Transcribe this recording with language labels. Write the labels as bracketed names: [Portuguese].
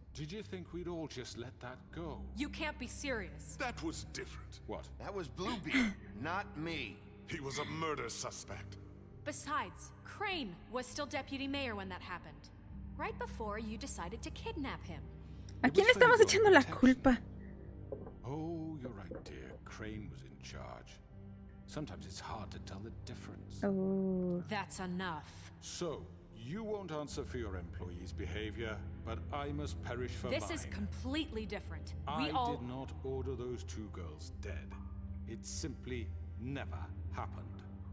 [English] Did you think we'd all just let that go? You can't be serious. That was different. What? That was Bluebeard, not me. He was a murder suspect. Besides, Crane was still deputy mayor when that happened. Right before you decided to kidnap him. [Spanish] ¿A quién le estamos echando la culpa? [English] Oh, you're right, dear. Crane was in charge. Sometimes it's hard to tell the difference. Oh. That's enough. So, you won't answer for your employees' behavior, but I must perish for mine. This is completely different. I did not order those two girls dead. It simply never happened.